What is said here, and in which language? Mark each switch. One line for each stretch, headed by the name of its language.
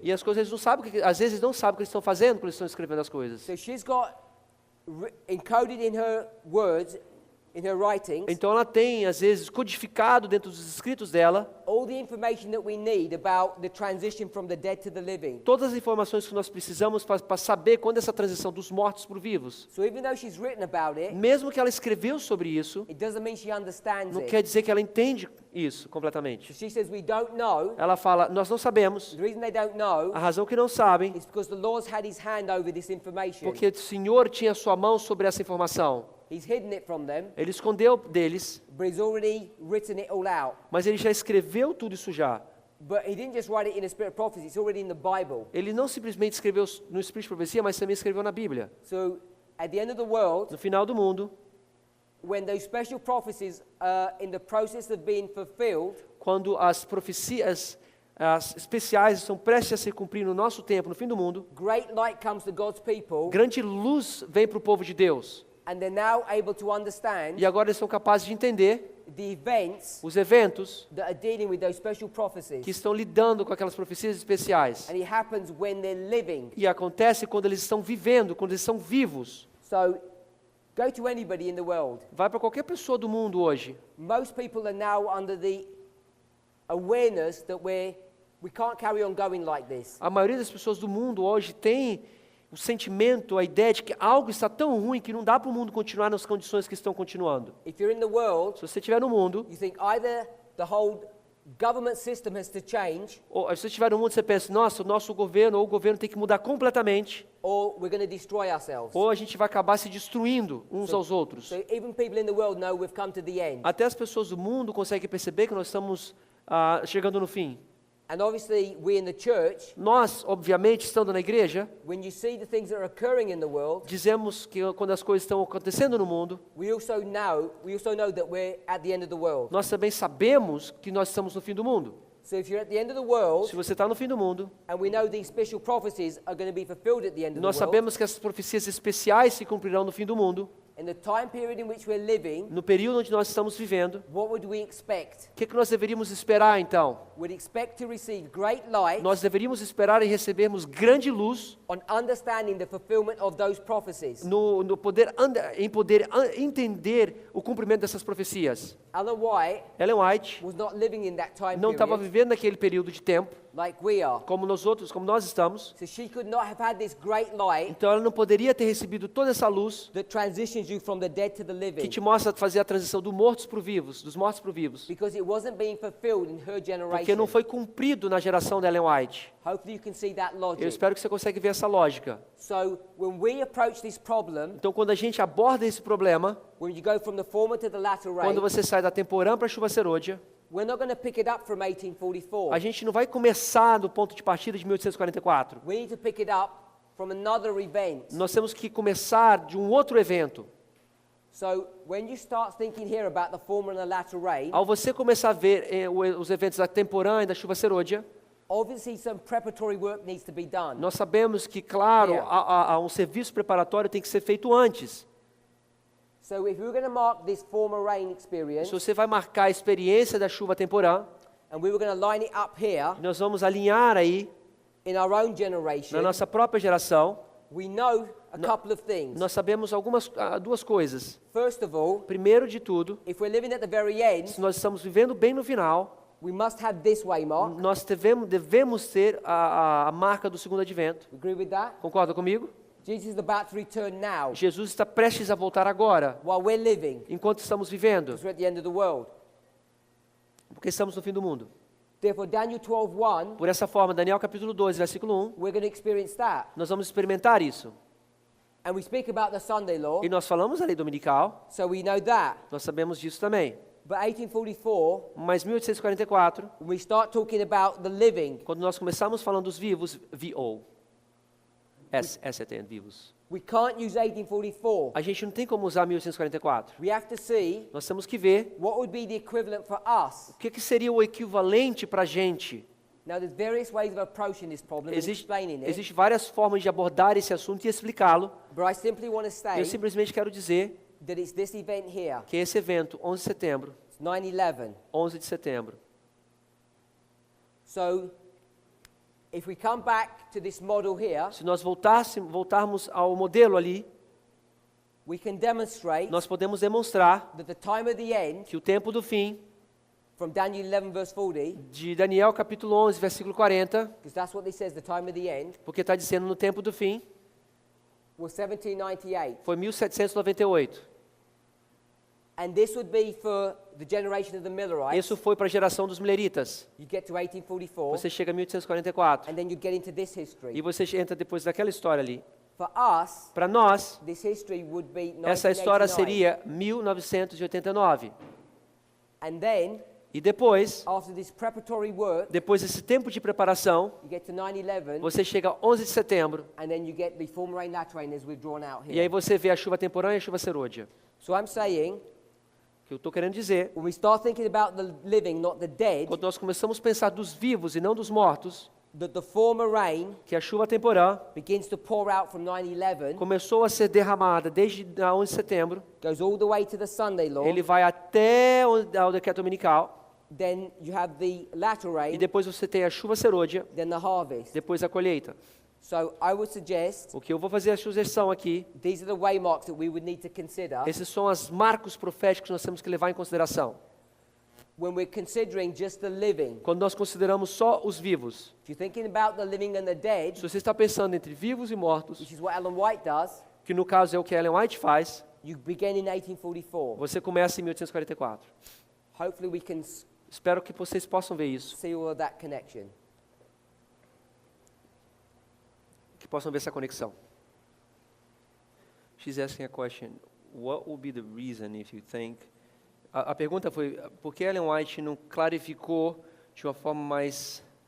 Portuguese: e as coisas eles não sabem, às vezes eles não sabem o que eles estão fazendo quando eles estão escrevendo as coisas.
English: So she's got encoded in her words, in her writings,
Portuguese: Então ela tem, às vezes, codificado dentro dos escritos dela
English: all the information that we need about the transition from the dead to the living.
Portuguese: todas as informações que nós precisamos para saber quando essa transição dos mortos para os vivos.
English: So even though she's written about it,
Portuguese: Mesmo que ela escreveu sobre isso,
English: it doesn't mean she understands
Portuguese: não
English: it.
Portuguese: quer dizer que ela entende isso completamente.
English: She says we don't know.
Portuguese: Ela fala, nós não sabemos.
English: The reason they don't know
Portuguese: A razão que não sabem,
English: is because the Lord's had his hand over this information.
Portuguese: porque o Senhor tinha sua mão sobre essa informação.
English: He's hidden it from them,
Portuguese: Ele escondeu deles,
English: but he's already written it all out.
Portuguese: mas ele já escreveu tudo isso já.
English: But he didn't just write it in a spirit of prophecy, it's already in the Bible.
Portuguese: Ele não simplesmente escreveu no Espírito de Profecia, mas também escreveu na Bíblia.
English: So at the end of the world,
Portuguese: No final do mundo,
English: when those special prophecies are in the process of being fulfilled,
Portuguese: quando as profecias as especiais estão prestes a se cumprir no nosso tempo, no fim do mundo,
English: great light comes to God's people,
Portuguese: grande luz vem para o povo de Deus.
English: and they're now able to understand
Portuguese: E agora eles são capazes de entender
English: the events
Portuguese: os eventos
English: that are dealing with those special prophecies.
Portuguese: que estão lidando com aquelas profecias especiais.
English: And it happens when they're living.
Portuguese: E acontece quando eles estão vivendo, quando eles são vivos.
English: So go to anybody in the world.
Portuguese: Vai para qualquer pessoa do mundo hoje.
English: Most people are now under the awareness that we can't carry on going like this.
Portuguese: A maioria das pessoas do mundo hoje tem o sentimento, a ideia de que algo está tão ruim que não dá para o mundo continuar nas condições que estão continuando.
English: If you're in the world,
Portuguese: Se você estiver no mundo,
English: you think either the whole government system has to change,
Portuguese: ou se você estiver no mundo, você pensa, nossa, o nosso governo ou o governo tem que mudar completamente,
English: or we're going to destroy ourselves.
Portuguese: ou a gente vai acabar se destruindo uns aos outros.
English: So even people in the world know we've come to the end.
Portuguese: Até as pessoas do mundo conseguem perceber que nós estamos chegando no fim.
English: And obviously we in the church,
Portuguese: Nós, obviamente, estando na igreja,
English: when you see the things that are occurring in the world,
Portuguese: dizemos que quando as coisas estão acontecendo no mundo,
English: we also know that we're at the end of the world.
Portuguese: nós também sabemos que nós estamos no fim do mundo.
English: So if you're at the end of the world,
Portuguese: Se você está no fim do mundo,
English: and we know these special prophecies are going to be fulfilled at the end of
Portuguese: nós
English: the world,
Portuguese: sabemos que essas profecias especiais se cumprirão no fim do mundo,
English: in the time period in which we're living,
Portuguese: no período onde nós estamos vivendo.
English: what would we expect?
Portuguese: O que nós deveríamos esperar então?
English: We'd expect to receive great light
Portuguese: Nós deveríamos esperar e recebermos grande luz
English: on understanding the fulfillment of those prophecies.
Portuguese: no poder entender o cumprimento dessas profecias.
English: Ellen White
Portuguese: Ellen White
English: was not living in that time
Portuguese: não estava
English: period
Portuguese: vivendo naquele período de tempo
English: like we are.
Portuguese: como nós estamos.
English: So she could not have had this great light
Portuguese: Então ela não poderia ter recebido toda essa luz
English: that transitions you from the dead to the
Portuguese: que
English: living,
Portuguese: te mostra fazer a transição dos mortos para os vivos,
English: because it wasn't being fulfilled in her
Portuguese: porque
English: generation.
Portuguese: não foi cumprido na geração da Ellen White.
English: Hopefully you can see that
Portuguese: Eu
English: logic.
Portuguese: espero que você consiga ver essa lógica.
English: So when we approach this problem,
Portuguese: Então, quando a gente aborda esse problema,
English: when you go from the former to the latter
Portuguese: quando
English: rain,
Portuguese: você sai da temporã para a chuva serôdia,
English: we're not going to pick it up from
Portuguese: a
English: 1844.
Portuguese: gente não vai começar do ponto de partida de 1844.
English: We need to pick it up from another event.
Portuguese: Nós temos que começar de um outro evento.
English: So when you start thinking here about the former and the latter rain,
Portuguese: Ao você começar a ver os eventos da temporã e da chuva serôdia,
English: obviously some preparatory work needs to be done.
Portuguese: Nós sabemos que, claro,
English: Yeah.
Portuguese: há um serviço preparatório que tem que ser feito antes.
English: So if we're going to mark this former rain
Portuguese: Se
English: experience,
Portuguese: você vai marcar a experiência da chuva temporã,
English: and we were going to line it up here
Portuguese: nós vamos alinhar aí
English: in our own generation,
Portuguese: na nossa própria geração.
English: we know a couple of things.
Portuguese: Nós sabemos duas coisas.
English: First of all,
Portuguese: Primeiro de tudo,
English: if we're living at the very end,
Portuguese: se nós estamos vivendo bem no final,
English: we must have this waymark.
Portuguese: nós devemos ter a marca do segundo advento.
English: Agree with that?
Portuguese: Concorda comigo?
English: Jesus is about to return now,
Portuguese: Jesus está prestes a voltar agora,
English: while we're living,
Portuguese: enquanto estamos vivendo,
English: because we're at the end of the world.
Portuguese: porque estamos no fim do mundo.
English: Therefore, Daniel 12:1,
Portuguese: Por essa forma, Daniel capítulo 2, versículo 1,
English: we're going to experience that.
Portuguese: nós vamos experimentar isso.
English: And we speak about the Sunday law,
Portuguese: E nós falamos a lei dominical,
English: so we know that.
Portuguese: nós sabemos disso também.
English: But 1844,
Portuguese: Mas 1844,
English: when we start talking about the living,
Portuguese: quando nós começamos falando dos vivos, VO, vivos.
English: we can't use 1844.
Portuguese: A gente não tem como usar 1844.
English: We have to see
Portuguese: Nós temos que ver
English: what would be the equivalent for us.
Portuguese: o que seria o equivalente para a gente.
English: Now, there's various ways of approaching this problem and explaining it,
Portuguese: Existem várias formas de abordar esse assunto e explicá-lo.
English: but I simply want to say
Portuguese: Eu simplesmente quero dizer
English: that it's this event here.
Portuguese: que esse evento, 11 de setembro,
English: It's 9/11.
Portuguese: 11 de setembro.
English: So, if we come back to this model here,
Portuguese: Se nós voltarmos ao modelo ali,
English: we can demonstrate
Portuguese: nós podemos demonstrar
English: that the time of the end,
Portuguese: que o tempo do fim,
English: from Daniel 11 verse 40,
Portuguese: de Daniel capítulo 11, versículo 40,
English: because that's what it says, the time of the end,
Portuguese: porque está dizendo no tempo do fim,
English: was 1798.
Portuguese: foi 1798.
English: And this would be for the generation of the Millerites.
Portuguese: Isso foi para a geração dos Milleritas.
English: You get to 1844,
Portuguese: Você chega a 1844
English: and then you get into this history.
Portuguese: e você entra depois daquela história ali.
English: For us,
Portuguese: Para nós,
English: this history would be
Portuguese: essa história
English: 1989.
Portuguese: seria 1989.
English: And then,
Portuguese: E depois,
English: after this preparatory work,
Portuguese: depois desse tempo de preparação,
English: you get to 9/11,
Portuguese: você chega a 11 de setembro
English: and then you get the former rain, latter rain, as we've drawn out
Portuguese: e aí
English: here.
Portuguese: você vê a chuva temporã e a chuva serôdia.
English: So I'm saying,
Portuguese: O que eu estou querendo dizer,
English: when we start thinking about the living, not the dead,
Portuguese: quando nós começamos a pensar dos vivos e não dos mortos,
English: that the former rain
Portuguese: que a chuva temporã
English: begins to pour out from 9/11,
Portuguese: começou a ser derramada desde a 11 de setembro,
English: goes all the way to the Sunday law,
Portuguese: ele vai até o decreto dominical,
English: then you have the latter
Portuguese: e
English: rain,
Portuguese: depois você tem a chuva serôdia,
English: then the harvest.
Portuguese: depois a colheita.
English: So I would suggest
Portuguese: O que eu vou fazer a sugestão aqui,
English: these are the waymarks that we would need to consider
Portuguese: esses são os marcos proféticos que nós temos que levar em consideração.
English: when we're considering just the living.
Portuguese: Quando nós consideramos só os vivos.
English: If you're thinking about the living and the dead,
Portuguese: Se você está pensando entre vivos e mortos,
English: which is what Ellen White does,
Portuguese: que no caso é o que Ellen White faz,
English: you begin in 1844.
Portuguese: você começa em 1844.
English: Hopefully we can
Portuguese: Espero que vocês possam ver isso,
English: see all of that connection.
Portuguese: que possam ver essa conexão.
English: She's asking a question. What would be the reason if you think...
Portuguese: A pergunta foi, por que Ellen White não clarificou de uma forma mais...